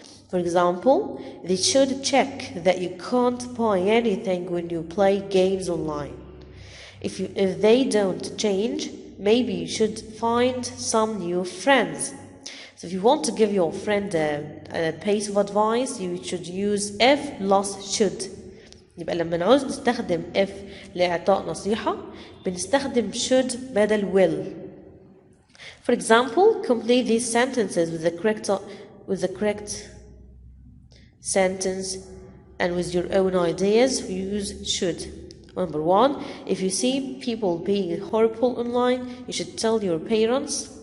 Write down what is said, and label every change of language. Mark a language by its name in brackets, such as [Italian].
[English] For example, they should check that you can't buy anything when you play games online. If they don't change, maybe you should find some new friends. So if you want to give your friend a piece of advice, you should use if plus should. [Arabic] يبقى لما نعوز نستخدم if لإعطاء نصيحة بنستخدم should بدل will. [English] For example, complete these sentences with the correct sentence and with your own ideas. Use should. Number 1, if you see people being horrible online, you should tell your parents.